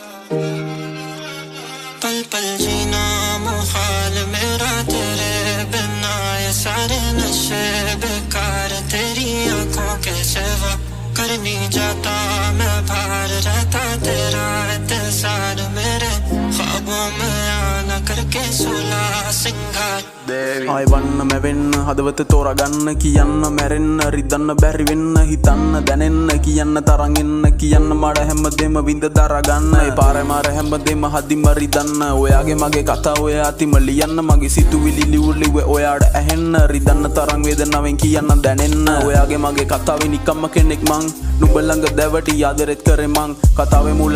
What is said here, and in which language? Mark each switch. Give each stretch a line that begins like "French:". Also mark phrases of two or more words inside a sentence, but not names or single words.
Hindi: पल पल जीना मुहाल मेरा तेरे बिना, ये सारे नशे बेकार तेरी आंखों के सिवा। कर नहीं जाता मैं बाहर रहता तेरा इंतजार, मेरे ख्वाबों में आना करके सुला सिंगार।
Sinhala: ආයි වන්න මැවෙන්න හදවත තෝරගන්න කියන්න මැරෙන්න රිදන්න බැරි වෙන්න හිතන්න දැනෙන්න කියන්න තරං එන්න කියන්න මඩ හැමදේම විඳ දරගන්න ඒ පාරේ මාර හැමදේම හදිම රිදන්න ඔයාගේ මගේ කතා ඔය අතිම ලියන්න මගේ සිතුවිලි ලිව්වේ ඔයාට ඇහෙන්න රිදන්න තරං වේදනාවෙන් කියන්න දැනෙන්න ඔයාගේ මගේ කතාවේ නිකම්ම කෙනෙක් මං නුඹ ළඟ දැවටි ආදරෙත් කරේ මං කතාවේ මුල